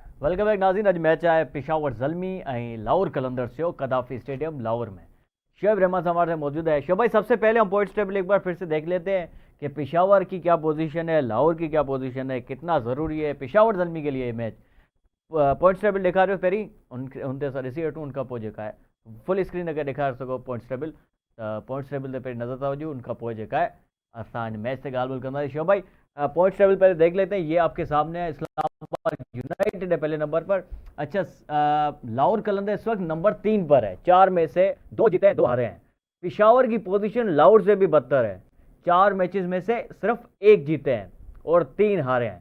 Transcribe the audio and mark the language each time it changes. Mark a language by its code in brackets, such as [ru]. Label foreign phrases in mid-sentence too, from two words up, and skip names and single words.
[en] welcome back [sd] नाज़रीन। अॼु मैच आहे पेशावर ज़ल्मी ऐं लाहौर कलंदर्स जो कदाफ़ी स्टेडियम लाहौर में। [ur] شعیب رحمان ہمارے ساتھ موجود ہے۔ شعیب بھائی، سب سے پہلے ہم [en] points table [ur] ایک بار پھر سے دیکھ لیتے ہیں کہ پشاور کی کیا پوزیشن ہے، لاہور کی کیا پوزیشن ہے، کتنا ضروری ہے پشاور زلمی کے لیے یہ میچ. [en] points table [sd] ॾेखारियो पहिरीं उनते असां ॾिसी वठूं उनखां पोइ जेका आहे [en] full screen [sd] अगरि ॾेखारे सघो [en] points table, [sd] त [en] points table [sd] ते पहिरीं नज़र था वञूं, उनखां पोइ जेका आहे असां मैच ते ॻाल्हि ॿोल कंदासीं। [ur] شعیب بھائی, [en] points table [ur] پہلے دیکھ لیتے ہیں۔ یہ آپ کے سامنے ہے، اسلام آباد یونائیٹڈ ہے پہلے نمبر پر. اچھا، لاہور قلندر اس وقت نمبر 3 پر ہے، 4 میں سے 2 جیتے ہیں 2 ہارے ہیں. پشاور کی پوزیشن لاہور سے بھی بدتر ہے، 4 میچز میں سے صرف 1 جیتے ہیں اور 3 ہارے ہیں.